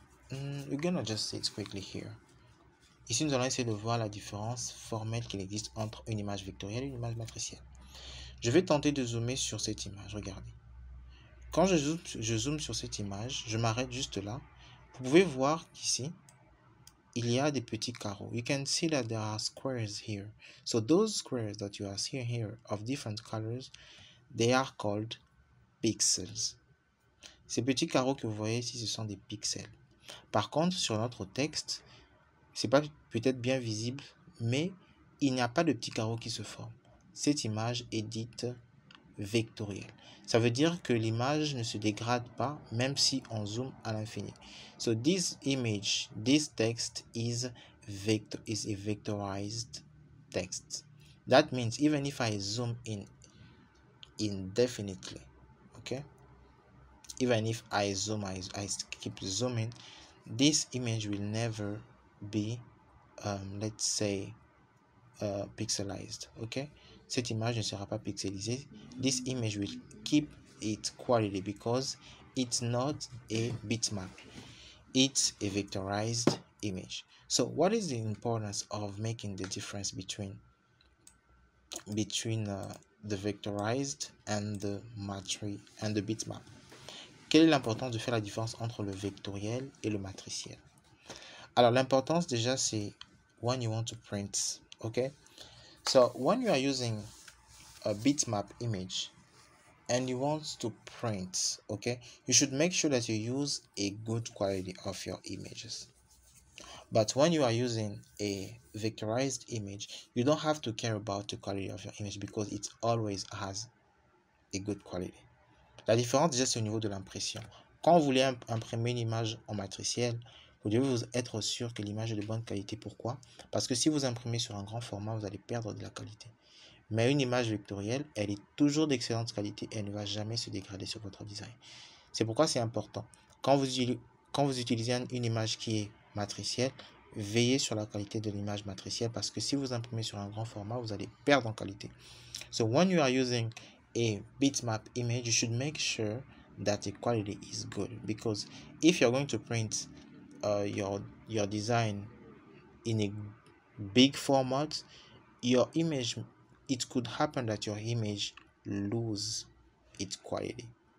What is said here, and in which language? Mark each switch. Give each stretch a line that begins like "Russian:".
English: We're gonna just say it quickly here.
French: Ici, nous allons essayer de voir la différence formelle qu'il existe entre une image vectorielle et une image matricielle. Je vais tenter de zoomer sur cette image, regardez. Quand je zoome sur cette image, je m'arrête juste là. Vous pouvez voir qu'ici, il y a des petits carreaux.
English: You can see that there are squares here. So those squares that you are seeing here of different colors, they are called pixels.
French: Ces petits carreaux que vous voyez ici, ce sont des pixels. Par contre, sur notre texte, c'est pas peut-être bien visible, mais il n'y a pas de petits carreaux qui se forment. Cette image est dite vectorielle. Ça veut dire que l'image ne se dégrade pas même si on zoome à l'infini.
English: So this image, this text is a vectorized text. That means even if I zoom in indefinitely, okay? Even if I zoom, I keep zooming, this image will never be let's say pixelized, okay?
French: Cette image ne sera pas pixelisée.
English: This image will keep its quality because it's not a bitmap, it's a vectorized image. So what is the importance of making the difference between the vectorized and the bitmap?
French: Quelle est l'importance de faire la différence entre le vectoriel et le matriciel? Alors l'importance déjà c'est
English: when you want to print, okay? So when you are using a bitmap image and you want to print, okay, you should make sure that you use a good quality of your images. But when you are using a vectorized image, you don't have to care about the quality of your image because it always has a good quality.
French: La différence déjà c'est au niveau de l'impression. Quand vous voulez imprimer une image en matriciel, Vous devez être sûr que l'image est de bonne qualité. Pourquoi? Parce que si vous imprimez sur un grand format, vous allez perdre de la qualité. Mais une image vectorielle, elle est toujours d'excellente qualité et elle ne va jamais se dégrader sur votre design. C'est pourquoi c'est important. Quand vous utilisez une image qui est matricielle, veillez sur la qualité de l'image matricielle parce que si vous imprimez sur un grand format, vous allez perdre en qualité.
English: So when you are using a bitmap image, you should make sure that the quality is good, because if you're going to print your design in a big format, your image, it could happen that your image lose its quality.